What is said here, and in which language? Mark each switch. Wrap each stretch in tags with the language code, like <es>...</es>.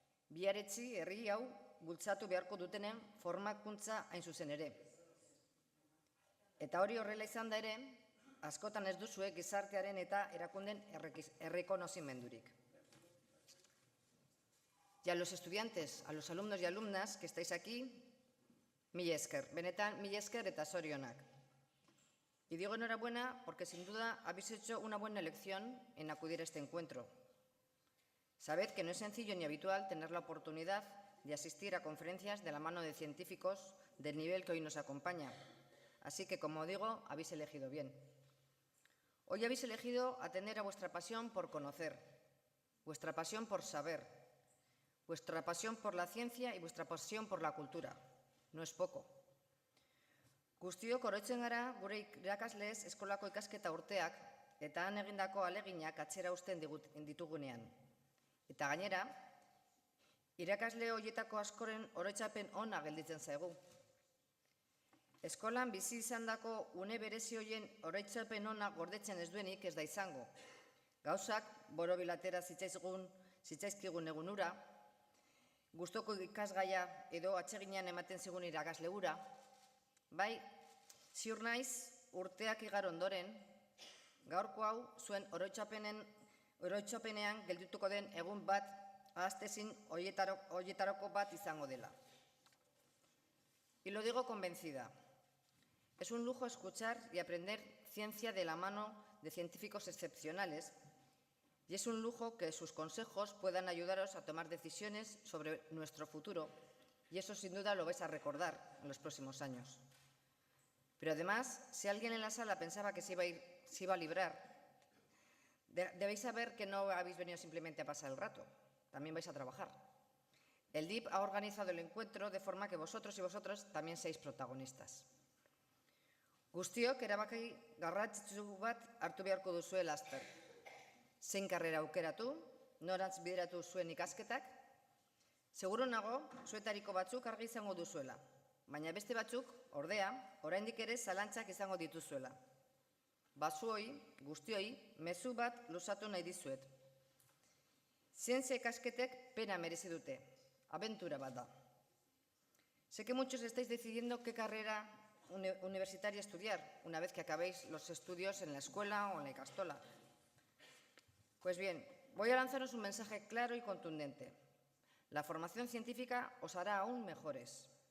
<eu>Biharetzi herri hau bultzatu beharko dutenen formakuntza hain zuzen ere. Eta hori horrela izan da ere, askotan ez duzue gizartearen eta erakunden errekonozimendurik.</eu> <es>Y a los estudiantes, a los alumnos y alumnas que estáis aquí,</es> <eu>mila esker, benetan mila esker eta zorionak.</eu> <es>Y digo enhorabuena porque sin duda habéis hecho una buena elección en acudir a este encuentro. Sabed que no es sencillo ni habitual tener la oportunidad de asistir a conferencias de la mano de científicos del nivel que hoy nos acompaña. Así que, como digo, habéis elegido bien. Hoy habéis elegido atender a vuestra pasión por conocer, vuestra pasión por saber, vuestra pasión por la ciencia y vuestra pasión por la cultura. No es poco.</es> <eu>Guztiok oroitzen gara gure irakasleez eskolako ikasketa urteak eta han egindako aleginak atzera uzten ditugunean. Eta gainera, irakasle horietako askoren oroitzapen ona gelditzen zaigu. Eskolan bizi izandako une berezi horien oroitzapen ona gordetzen ez duenik ez da izango. Gauzak borobilatera zitzaizkigun egun ura, gustoko ikasgaia edo atseginean ematen zigun irakasle ura, bai, ziur naiz urteak igar ondoren, gaurko hau zuen oroitzapenean geldituko den egun bat ahaztezin horietarako bat izango dela.</eu> <es>Y lo digo convencida. Es un lujo escuchar y aprender ciencia de la mano de científicos excepcionales y es un lujo que sus consejos puedan ayudaros a tomar decisiones sobre nuestro futuro y eso sin duda lo vais a recordar en los próximos años. Pero además, si alguien en la sala pensaba que se iba a librar, debéis saber que no habéis venido simplemente a pasar el rato, también vais a trabajar. El DIP ha organizado el encuentro de forma que vosotros y vosotras también seáis protagonistas.</es> <eu>Guztiok erabaki garrantzitsu bat hartu beharko duzue laster. Zein karrera aukeratu, norantz bideratu zuen ikasketak, seguru nago zuetariko batzuk argi izango duzuela, baina beste batzuk, ordea, oraindik ere zalantzak izango dituzuela. Bazuoi, guztioi, mezu bat luzatu nahi dizuet. Zientzia ikasketek pena merezi dute, abentura bat da.</eu> <es>Sé que muchos estáis decidiendo qué carrera universitaria estudiar una vez que acabéis los estudios en la escuela o en la ikastola. Pues bien, voy a lanzaros un mensaje claro y contundente. La formación científica os hará aún mejores.</es>